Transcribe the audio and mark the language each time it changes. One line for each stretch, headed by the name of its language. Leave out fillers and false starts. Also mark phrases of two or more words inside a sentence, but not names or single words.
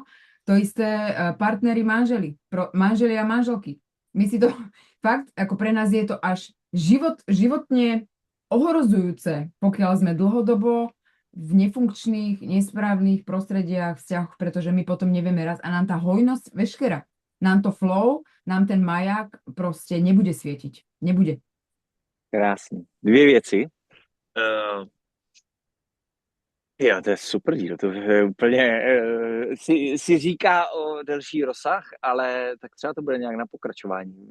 Slovak: To isté partneri, manželi a manželky. My si to, fakt, ako pre nás je to až životne ohrozujúce, pokiaľ sme dlhodobo v nefunkčných, nesprávnych prostrediach, vzťahoch, pretože my potom nevieme raz a nám tá hojnosť veškerá, nám to flow, nám ten maják proste nebude svietiť. Nebude.
Czech: Krásně. Dvě věci. Jo, to je super díl, to je úplně, si říká o delší rozsah, ale tak třeba to bude nějak na pokračování.